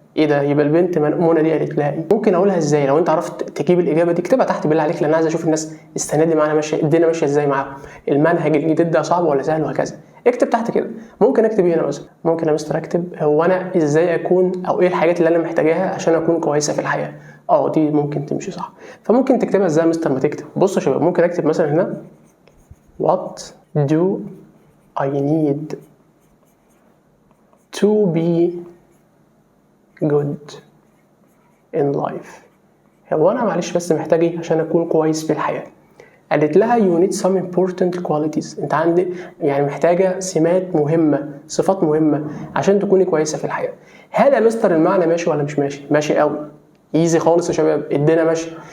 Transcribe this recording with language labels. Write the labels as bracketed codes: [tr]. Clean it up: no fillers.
[ar] ايه ده؟ يبقى البنت منى دي قالت لها ايه؟ ممكن اقولها ازاي؟ لو انت عرفت تجيب الاجابه دي اكتبها تحت بالله عليك، لان انا عايز اشوف الناس السنه دي معانا ماشيه، الدنيا ماشيه ازاي معاهم، المنهج الجديد ده صعب ولا سهل وهكذا. اكتب تحت كده. ممكن اكتب هنا مثلا، ممكن يا مستر اكتب هو انا ازاي اكون، او ايه الحاجات اللي انا محتاجاها عشان اكون كويسه في الحياه. دي ممكن تمشي صح. فممكن تكتبها ازاي يا مستر؟ ما تكتب. بصوا يا شباب، ممكن اكتب مثلا هنا [en] what do I need to be good in life. [ar] هو انا معلش بس محتاج ايه عشان اكون كويس في الحياه؟ قالت لها [en] you need some important qualities. [ar] انت عندك يعني محتاجه سمات مهمه، صفات مهمه عشان تكوني كويسه في الحياه. هل يا مستر المعنى ماشي ولا مش ماشي؟ ماشي قوي، ايزي خالص يا شباب، الدنيا ماشيه.